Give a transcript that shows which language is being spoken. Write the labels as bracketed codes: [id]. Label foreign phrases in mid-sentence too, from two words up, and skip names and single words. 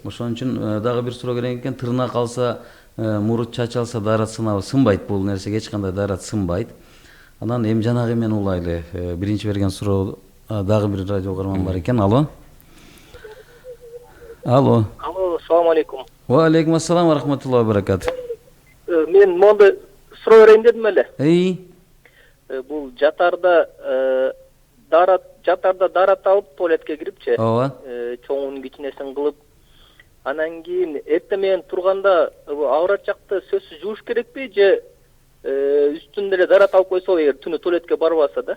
[ky] Ошон үчүн дагы бир суроо керек экен. Тырнак алса, мурут чачалса дарат сынабы? Сынбайт, бул нерсеге эч кандай дарат сынбайт. Анан эми жанагы эмен улайлы. Биринчи берген суроо дагы бир радио угарман бар экен. Алло. Алло. Алло, [ar] السلام عليكم. وعليكم السلام ورحمة الله وبركاته. [ky] Мен монда суроо берейин дедим эле. Бул жатарда дарат алып туалетке кирипчи. Ооба. Чоңун кичинесин кылып, анан кийин эртең менен турганда авырат жакты сөзсүз жууш керекпи же үстүндө эле дарат алып койсо эгер түнү туалетке барбаса да?